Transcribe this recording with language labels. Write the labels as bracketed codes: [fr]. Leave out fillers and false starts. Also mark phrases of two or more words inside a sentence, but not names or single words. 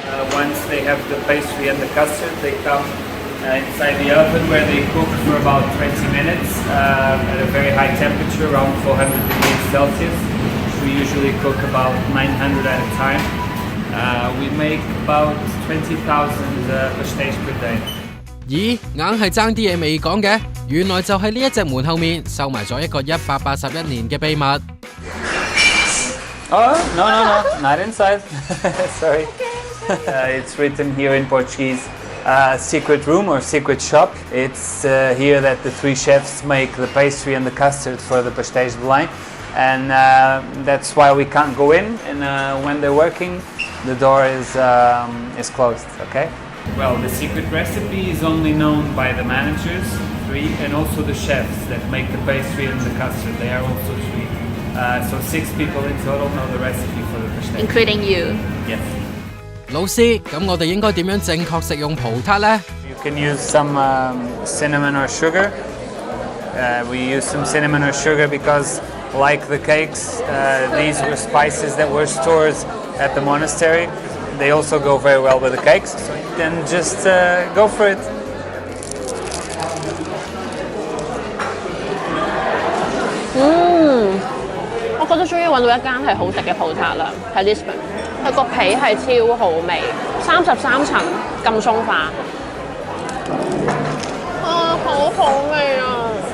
[en] Once they have the pastry and the custard, they come inside the oven where they cook for about 20 minutes at a very high temperature, around 400 degrees Celsius. We usually cook about 900 at a time. We make about 20,000 pastéis per day. [yue] 咦，硬係爭啲嘢未講嘅，原來就係呢一隻門後面收埋咗一個181年嘅秘密。 [en] Oh, no, not inside. Sorry. It's written here in Portuguese. Secret room or secret shop. It's here that the three chefs make the pastry and the custard for the Pastéis de Belém, and that's why we can't go in. And when they're working, the door is closed. Okay. Well, the secret recipe is only known by the managers, three, and also the chefs that make the pastry and the custard. They are also three. So 6 people in total know the recipe for the Pastéis. Including you. Yes. [yue] 老師，咁我哋應該點樣正確食用葡撻呢？ [en] You can use some cinnamon or sugar. We use some cinnamon or sugar because, like the cakes, these were spices that were stored at the monastery. They also go very well with the cakes. So then just go for it. [yue] 我覺得終於揾到一間係好食嘅葡撻啦，喺 Lisbon。佢個皮係超好味，33層咁鬆化，好好味啊！